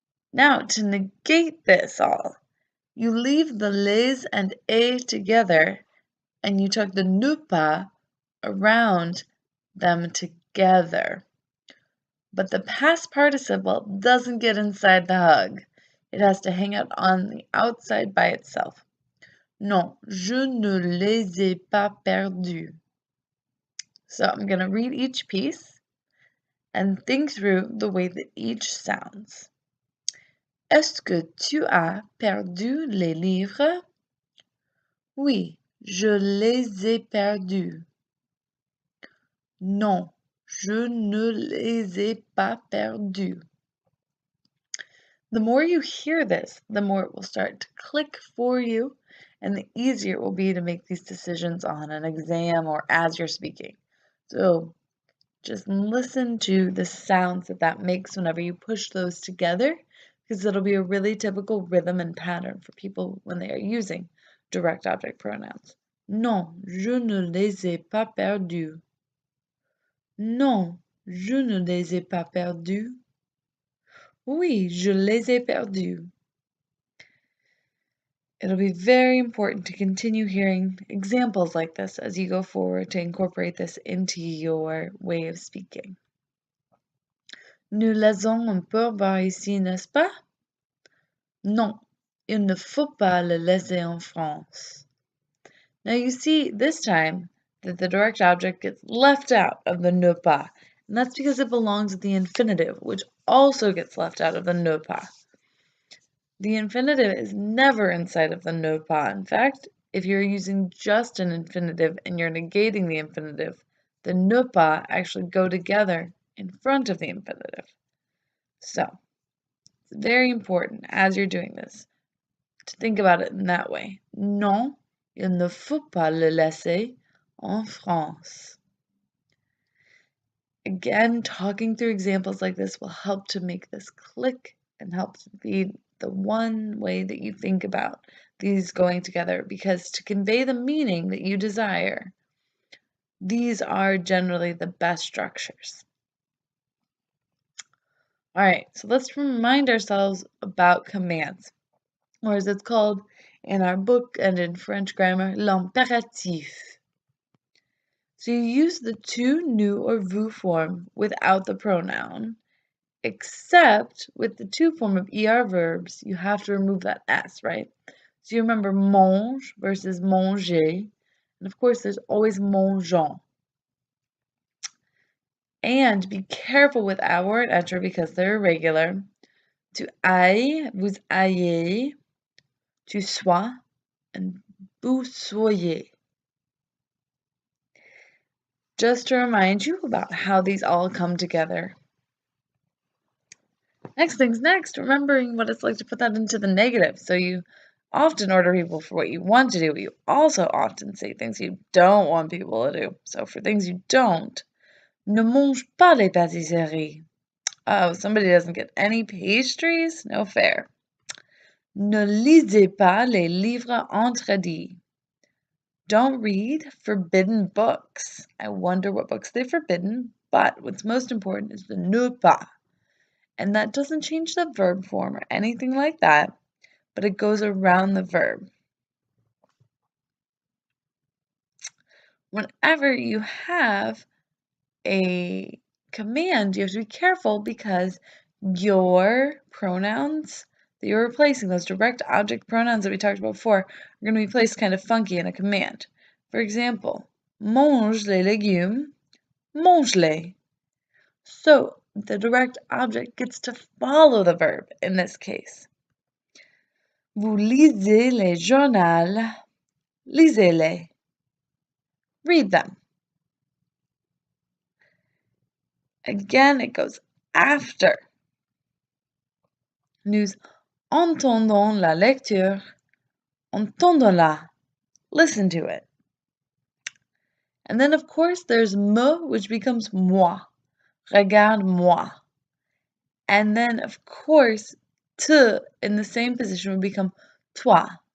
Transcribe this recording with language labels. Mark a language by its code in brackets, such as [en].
[en] Now, to negate this all, you leave the les and et together and you took the ne pas around them together. But the past participle doesn't get inside the hug. It has to hang out on the outside by itself. [fr] Non, je ne les ai pas perdus. [en] So I'm going to read each piece and think through the way that each sounds. [fr] Est-ce que tu as perdu les livres? Oui, je les ai perdus. Non, je ne les ai pas perdus. [en] The more you hear this, the more it will start to click for you, and the easier it will be to make these decisions on an exam or as you're speaking. So just listen to the sounds that makes whenever you push those together, because it'll be a really typical rhythm and pattern for people when they are using direct object pronouns. [fr] Non, je ne les ai pas perdus. Non, je ne les ai pas perdus. Oui, je les ai perdus. [en] It'll be very important to continue hearing examples like this as you go forward to incorporate this into your way of speaking. [fr] Nous laissons un pourboire ici, n'est-ce pas? Non, il ne faut pas le laisser en France. [en] Now you see this time that the direct object gets left out of the ne pas, and that's because it belongs with the infinitive, which also gets left out of the ne pas. The infinitive is never inside of the ne pas. In fact, if you're using just an infinitive and you're negating the infinitive, the ne pas actually go together in front of the infinitive. So, it's very important as you're doing this to think about it in that way. [fr] Non, il ne faut pas le laisser en France. [en] Again, talking through examples like this will help to make this click and help to be the one way that you think about these going together, because to convey the meaning that you desire, these are generally the best structures. All right, so let's remind ourselves about commands, or as it's called in our book and in French grammar, l'impératif. So you use the to, nous, or vous form without the pronoun, except with the to form of er verbs, you have to remove that s, right? So you remember mange versus manger, and of course there's always mangeons. And be careful with avoir and être because they're irregular. [fr] To aille, vous ayez, tu sois, and vous soyez. [en] Just to remind you about how these all come together. Next thing's next, remembering what it's like to put that into the negative. So you often order people for what you want to do, but you also often say things you don't want people to do. So for things you don't, [fr] ne mange pas les pâtisseries. [en] Oh, somebody doesn't get any pastries? No fair. [fr] Ne lisez pas les livres interdits. [en] Don't read forbidden books. I wonder what books they're forbidden, but what's most important is the ne pas. And that doesn't change the verb form or anything like that, but it goes around the verb. Whenever you have a command, you have to be careful because your pronouns that you're replacing, those direct object pronouns that we talked about before, are going to be placed kind of funky in a command. For example, [fr] mange les légumes, mange-les. [en] So the direct object gets to follow the verb in this case. [fr] Vous lisez les journaux. Lisez-les. [en] Read them. Again, it goes after. [fr] Nous entendons la lecture. Entendons-la. [en] Listen to it. And then, of course, there's me, which becomes moi. [fr] Regarde-moi. [en] And then, of course, te in the same position would become toi.